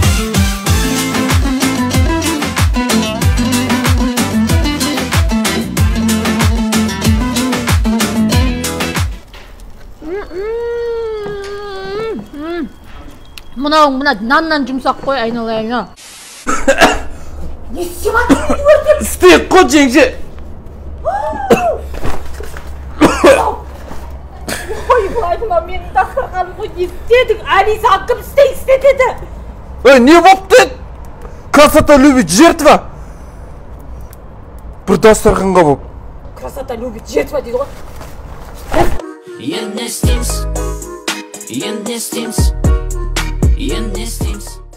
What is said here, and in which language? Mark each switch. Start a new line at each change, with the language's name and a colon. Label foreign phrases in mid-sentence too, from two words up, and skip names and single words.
Kazakh: Мынауың мына наннан жұмсақ қой, айналайын. Не істеп жатырсың, не өртеп? Істейік қой, жеңше. Ой, Владима, менің дастарханым ғой, не істедің? Алиса кім істеді? Не болыпты?
Russian: Красота любит жертва.
Kazakh: Бір дастарханға болып.
Russian: Красота любит жертва
Kazakh: дейді ғой. Енді не істейміз?